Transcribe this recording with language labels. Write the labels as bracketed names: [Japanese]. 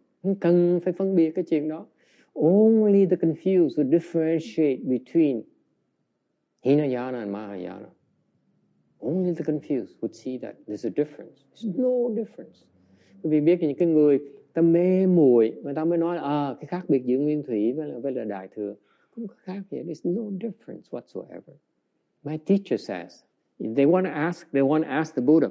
[Vietnamese] Không cần phải phân biệt cái chuyện đó. [English] Only the confused would differentiate between Hinayana and Mahayana. Only the confused would see that there's a difference. There's no difference. [Vietnamese] Quý vị biết những cái người ta mê muội, người ta mới nói là cái khác biệt giữa Nguyên Thủy với là Đại Thừa. Không có khác gì. [English] There's no difference whatsoever. My teacher says, they want to ask the Buddha.